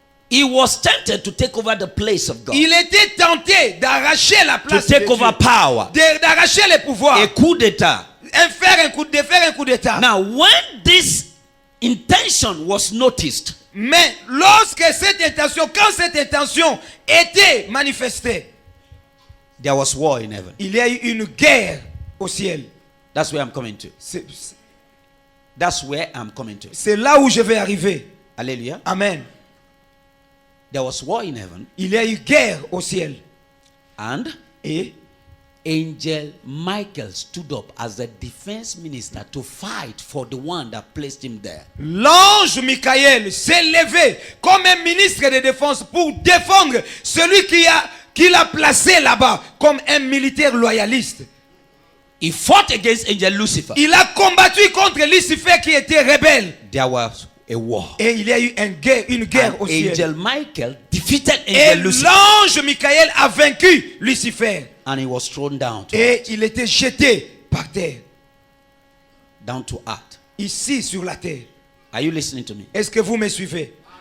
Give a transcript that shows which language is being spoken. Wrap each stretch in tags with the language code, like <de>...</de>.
<en>He was tempted to take over the place of God,</en> <fr>Il était tenté d'arracher la</fr> <en>to</en> <fr>place de</fr> <en>take</en> <fr>Dieu,</fr> <en>over power,</en> <fr>d'arracher les pouvoirs,</fr> <en>a coup d'état.</en> <fr>de faire un coup d'état.</fr> <en>Now, when this intention was noticed,</en> <fr>Mais lorsque cette intention, quand cette intention était manifestée,</fr> <en>there was war in heaven.</en> <fr>il y a eu une guerre au ciel.</fr> <en>That's where I'm coming to. That's where I'm coming to.</en> <fr>C'est là où je vais arriver. Hallelujah. Amen.</fr> <en>There was war in heaven,</en> <fr>Il y a eu guerre au ciel.</fr> <en>and</en> <fr>Et</fr> <en>Angel Michael stood up as the defense minister to fight for the one that placed him there.</en> <fr>l'ange Michael s'est levé comme un ministre de défense pour défendre celui qui l'a placé là-bas comme un militaire loyaliste.</fr> <en>He fought against Angel Lucifer.</en> <fr>Il a combattu contre Lucifer qui était rebelle.</fr> <en>There was a war.</en> <fr>Et il y a eu une guerre</fr> <en>And</en> <fr>au ciel.</fr> <en>Angel Michael defeated</en> <fr>Et</fr> <en>Angel Lucifer,</en> <fr>l'ange Michael a vaincu Lucifer.</fr> <en>and he was thrown down to</en> <fr>Et il était jeté par terre,</fr> <en>earth.</en> <fr>ici sur la terre.</fr> <en>Are you listening to me?</en> <fr>Est-ce que vous me suivez?</fr>